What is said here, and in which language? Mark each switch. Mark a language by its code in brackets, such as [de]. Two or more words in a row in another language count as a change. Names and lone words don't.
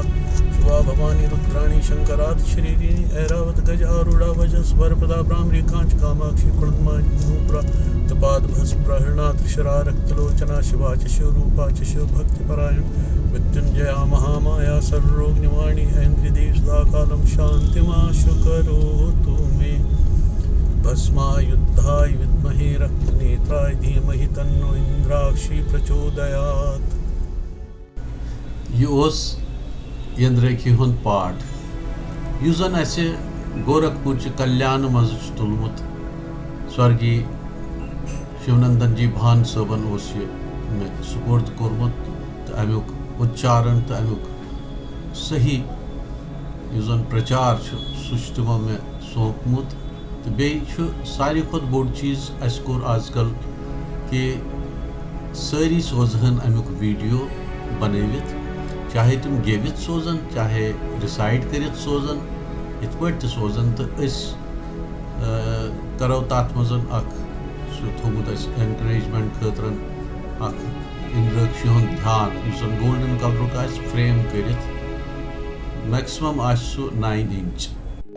[sa] शिवा भवानी रुद्राणी शंकराद शरीरिणी ऐरावत गज आरूढ़ा वजस वरपदा ब्राह्मणी कांच कामाक्षी कुलमानुपुरा तपाद भस्म प्रहरणा त्रिशरा रक्तलोचना शिवा च शिवरूपा च शिवभक्तिपरायण मृत्युंजया महामाया सर्वरोग निवारणी ऐन्द्रिदेव सदा कालम शांतिमाशु करोतु मे भस्मायुद्धाय विद्महे रक्तनेत्राय नक्षत्राय धीमहि तन्नो इंद्राक्षी प्रचोदयात्। [ks] यह इंद्रखी हुंद पाठ यु जन असे गोरखपुर कल्याण मज तुलमुत स्वर्गीय शिवनंदन जी भान सबन मे सुपुर्द कोर्मुत तो अमुक उच्चारण तो अमुक सही यु जन प्रचार सह तमो मे सौंपमुत तो बेयु सारी खुद बोड़ चीज़ अस कोर आजकल कि सारी सोजहन अमुक वीडियो बनवित, चाहे तुम गेवित सोजन चाहे रिसाइड करित सोजन इत पे सोजन तो करो तथ मज थोमुत एनकरेजमेंट खतर इंद्राक्षी हुंद ध्यान [en] golden color frame [ks] कर [en] maximum 9 inch.